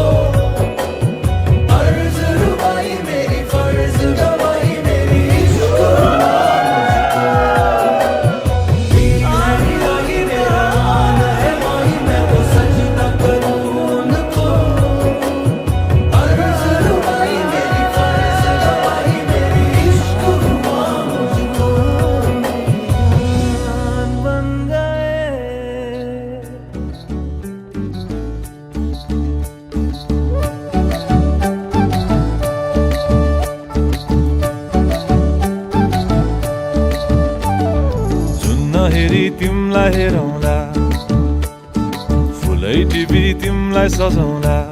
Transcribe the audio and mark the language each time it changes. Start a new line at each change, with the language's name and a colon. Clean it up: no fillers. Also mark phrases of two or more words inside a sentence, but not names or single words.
Hindi: अर्ज़ रुबाई मेरी फर्ज गवाही मेरी इश्क मेरा मान है माही, मैं तो सजदा करूं उनको। अर्ज़ रुबाई मेरी फर्ज गवाही मेरी इश्क हुआ मुझको। बन गए।
Nepali: जुन हेरी तिमलाई हेरौँला, फुलै टिपी तिमलाई सजाउँला।